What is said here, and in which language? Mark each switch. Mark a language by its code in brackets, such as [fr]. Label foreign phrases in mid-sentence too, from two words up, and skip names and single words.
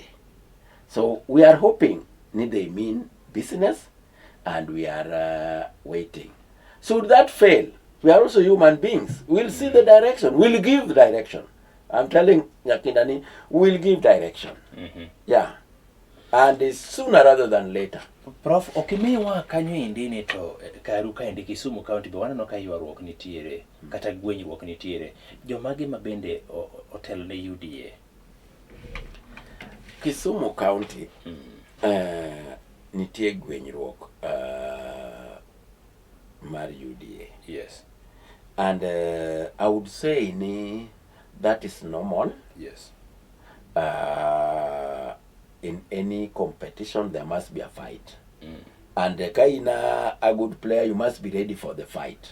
[en] So we are hoping they mean business, and we are waiting. Should that fail, we are also human beings. We'll see the direction. We'll give the direction. I'm telling Nyakindani, we'll give direction. Yeah. And it's sooner rather than later. [luo] Prof, okimiwa kanyo indini to karuka indi Kisumu County be wanano ka ywaruok nitiere kata gwenyruok nitiere. Jomage mabende hotel ne UDA. Kisumu County nitie gwenyruok mar UDA. [en] Yes. And I would say that is normal. Yes. In any competition, there must be a fight. And kaina a good player, you must be ready for the fight.